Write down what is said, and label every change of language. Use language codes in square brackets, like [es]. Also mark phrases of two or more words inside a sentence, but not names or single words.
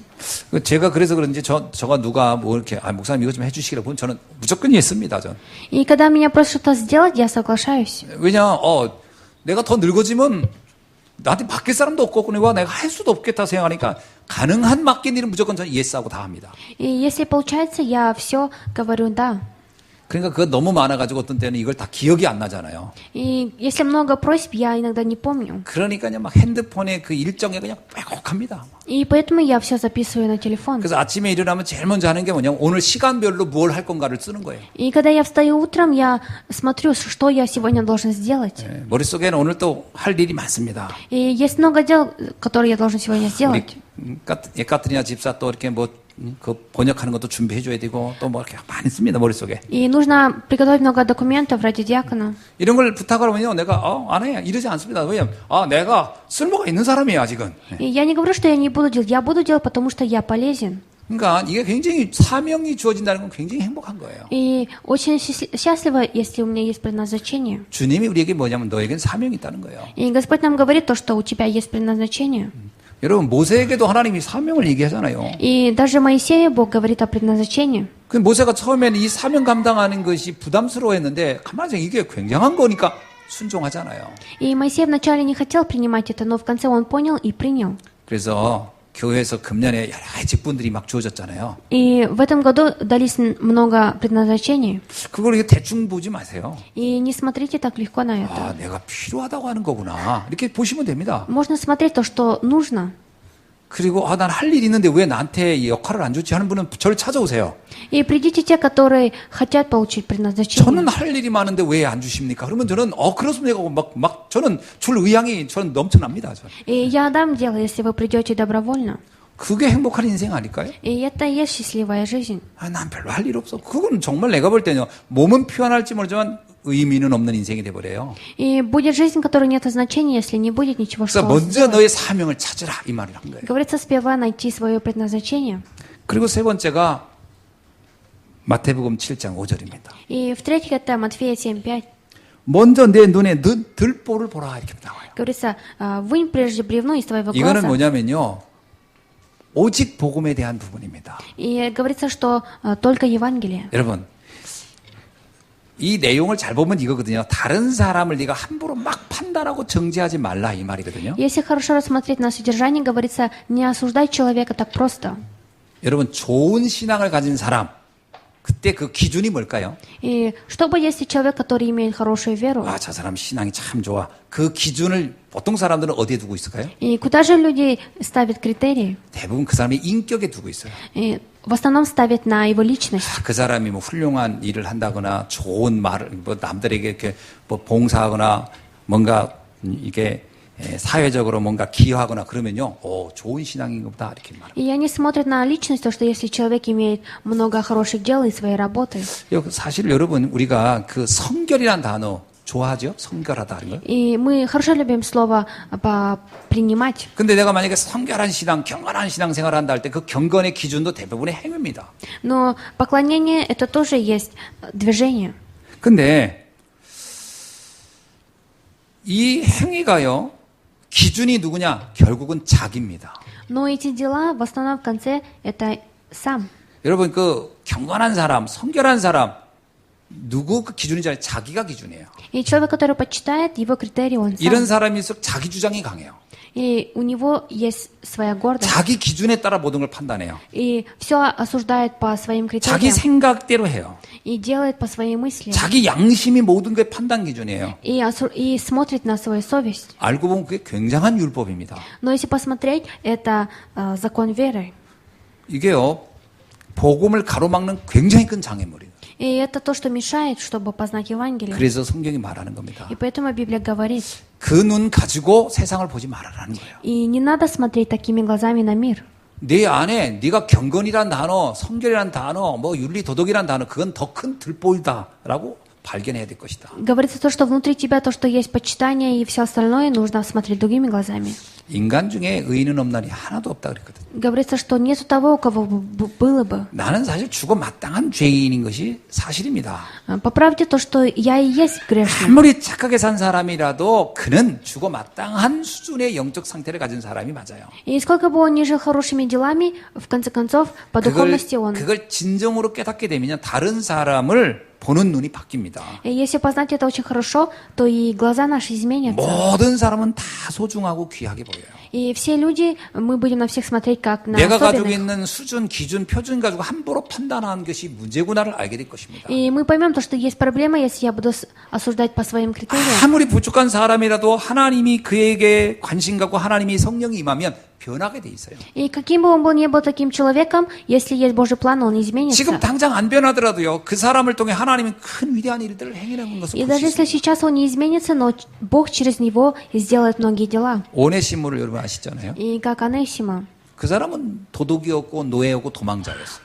[ko] 제가 그래서 그런지 저가 누가 뭐 이렇게 목사님 이것 좀 해주시기를 보면 저는 무조건 했습니다. 전. [ru] И когда меня просят что-то сделать, я соглашаюсь. [ko] 왜냐 내가 더 늙어지면 나한테 맡길 사람도 없고 그러니까 내가 할 수도 없겠다 생각하니까 가능한 맡긴 일은 무조건 저는 예스하고 다 합니다. [ru] И если получается, я все говорю «да». [ko] 그러니까 그거 너무 많아가지고 어떤 때는 이걸 다 기억이 안 나잖아요. [ru] И если много просьб, я иногда не помню. [ko] 그러니까요, 막 핸드폰에 그 일정에 그냥 빼곡합니다. [ru] И поэтому я все записываю на телефон. [ko] 그래서 아침에 일어나면 제일 먼저 하는 게 뭐냐면 오늘 시간별로 뭘 할 건가를 쓰는 거예요. [ru] И когда я встаю утром, я смотрю, что я сегодня должен сделать. [ko] 네, 머릿속에는 오늘 또 할 일이 많습니다. [ru] И есть много дел, которые я должен сегодня [ko] 우리 [ru] сделать. [ko] 까트리나 집사 또 이렇게 뭐 그 번역하는 것도 준비해 줘야 되고 또 뭐 이렇게 많이 씁니다 머릿속에. [ru] И нужно приготовить много документов ради диакона. [ko] 이런 걸 부탁하면요 내가 안 해. 이러지 않습니다. 왜냐면 내가 쓸모가 있는 사람이에요 아직은. [ru] И я не говорю, что я не буду делать. Я буду делать, потому что я полезен. [ko] 그러니까 이게 굉장히 사명이 주어진다는 건 굉장히 행복한 거예요. [ru] И очень счастлива, если у меня есть предназначение. [ko] 주님이 우리에게 뭐냐면 너에겐 사명이 있다는 거예요. [ru] И Господь нам говорит то, что у тебя есть предназначение. [ko] 여러분 모세에게도 하나님이 사명을 얘기하잖아요. [ru] И даже Моисею Бог говорит о предназначении. [ko] 그 모세가 처음에는 이 사명 감당하는 것이 부담스러워했는데 가만히 생각해 이게 굉장한 거니까 순종하잖아요. [ru] И Моисей вначале не хотел принимать это, но в конце он понял и принял. [ko] 그래서 교회에서 금년에 여러 가지 직분들이 막 주어졌잖아요. [ru] И в этом году дались много предназначений. [ko] 그걸 이렇게 대충 보지 마세요. [ru] И не смотрите так легко на это. [ko] 내가 필요하다고 하는 거구나. 이렇게 보시면 됩니다. [ru] Можно смотреть то, что нужно. [ko] 그리고 난 할 일이 있는데 왜 나한테 이 역할을 안 주지 하는 분은 저를 찾아오세요. [ru] И придите те, которые хотят получить предназначение. [ko] 저는 할 일이 많은데 왜 안 주십니까? 그러면 저는 그렇습니다. 내가 막 저는 줄 의향이 저는 넘쳐납니다. 저는. [ru] И я дам дело, если вы придете добровольно. [ko] 그게 행복한 인생 아닐까요? [ru] И это и есть счастливая жизнь. [ko] 난 별로 할 일 없어. 그건 정말 내가 볼 때는요. 몸은 표현할지 모르지만 의미는 없는 인생이 돼버려요. [ru] И будет жизнь, которой нет значения, если не будет ничего, [ko] 그래서 [ru] что [ko] 먼저 너의 사명을 찾으라 이 말을 한 거예요. [ru] говорится, сперва найти свое предназначение. [ko] 그리고 세 번째가 마태복음 7장 5절입니다. [ru] И в-третьих, это Матфея 7:5. [ko] 먼저 내 눈에 들보를 보라 이렇게 나와요. [ru] Говорится, вынь прежде бревно из твоего [ko] 이거는 [ru] глаза. [ko] 뭐냐면요. 오직 복음에 대한 부분입니다. [ru] И говорится, что только Евангелие. [ko] 여러분 이 내용을 잘 보면 이거거든요. 다른 사람을 네가 함부로 막 판단하고 정죄하지 말라 이 말이거든요. [ru] Если хорошо рассмотреть на содержание, говорится, не осуждай человека так просто. [ko] 여러분 좋은 신앙을 가진 사람 그때 그 기준이 뭘까요? [ru] И что бы, если человек, который имеет хорошую веру, [ko] 저 사람 신앙이 참 좋아. 그 기준을 보통 사람들은 어디에 두고 있을까요? [ru] и куда же люди ставят критерии? [ko] 대부분 그 사람의 인격에 두고 있어요. [ru] И в основном ставят на его личность. [ko] 그 사람이 뭐 훌륭한 일을 한다거나 좋은 말을 뭐 남들에게 이렇게 뭐 봉사하거나 뭔가 이게 사회적으로 뭔가 기여하거나 그러면요, 좋은 신앙인가 보다 이렇게 말합니다. [ru] И они смотрят на личность, то, что если человек имеет много хороших дел и своей работы. [ko] 사실 여러분 우리가 그 성결이라는 단어 좋아하죠? 성결하다는 걸. [ru] И мы хорошо любим слово принимать. [ko] 근데 내가 만약에 성결한 신앙, 경건한 신앙 생활을 한다 할 때 그 경건의 기준도 대부분의 행위입니다. [ru] Но поклонение это тоже есть движение. [ko] 근데 이 행위가요, 기준이 누구냐? 결국은 자기입니다. [ru] Но эти дела в основном в конце это сам. [ko] 여러분 그 경건한 사람, 성결한 사람 누구 그 기준인지 알아요? 자기가 기준이에요. [ru] И человек, который почитает, его критерий он [ko] 이런 [ru] сам. [ko] 사람일수록 자기 주장이 강해요. [ru] И у него есть своя гордость. [ko] 자기 기준에 따라 모든 걸 판단해요. [ru] И все осуждает по своим [ko] 자기 [ru] критериям. [ko] 생각대로 해요. [ru] И делает по своей мысли. [ko] 자기 양심이 모든 게 판단 기준이에요. [ru] И смотрит на свою совесть. [ko] 알고 보면 그게 굉장한 율법입니다. [ru] Но если посмотреть, это закон веры. [ko] 이게요, 복음을 가로막는 굉장히 큰 장애물이에요. [ru] И это то, что мешает, чтобы познать Евангелие. [ko] 그래서 성경이 말하는 겁니다. [ru] И поэтому Библия говорит, [ko] 그 눈 가지고 세상을 보지 말아라는 거예요. [ru] и не надо смотреть такими глазами на мир. [ko] 내 안에 네가 경건이란 단어, 성결이란 단어, 뭐 윤리 도덕이란 단어 그건 더 큰 들보이다라고 발견해야 될 것이다. [ru] Говорится то, что внутри тебя, то, что есть почитание и все остальное, нужно смотреть другими глазами. [ko] 인간 중에 의인은 없나니 하나도 없다 그랬거든. [ru] Говорится, что нету того, у кого было бы. [ko] 나는 사실 죽어 마땅한 죄인인 것이 사실입니다. [ru] По правде то, что я и есть грешник. [ko] 아무리 착하게 산 사람이라도 그는 죽어 마땅한 수준의 영적 상태를 가진 사람이 맞아요. [ru] И сколько бы он ни жил хорошими делами, в конце концов, по духовности он [ko] 그걸 진정으로 깨닫게 되면 다른 사람을 보는 눈이 바뀝니다. [ru] И если познать это очень хорошо, то и глаза наши изменятся. [ko] 모든 사람은 다 소중하고 귀하게 보여요. [ru] И все люди, мы будем на всех смотреть как на [ko] 내가 가지고 [ru] особенных. [ko] 있는 수준, 기준, 표준 가지고 함부로 판단하는 것이 문제구나를 알게 될 것입니다. [ru] И мы поймем то, что есть проблема, если я буду осуждать по своим критериям. [ko] 아무리 부족한 사람이라도 하나님이 그에게 관심 갖고 하나님이 성령이 임하면 변하게 돼 있어요. [ru] И каким бы он был, не был таким человеком, если есть Божий план, он не изменится. [ko] 지금 당장 안 변하더라도요. 그 사람을 통해 하나님은 큰 위대한 일들을 행하는 것을 [ru] И [ko] 볼 수 [ru] даже если [ko] 있습니다. [ru] сейчас он не изменится, но Бог через него сделает многие дела. [ko] 오네시모를 여러분 아시잖아요. [ru] И как Анесима. [ko] 그 사람은 도둑이었고 노예였고 도망자였어요.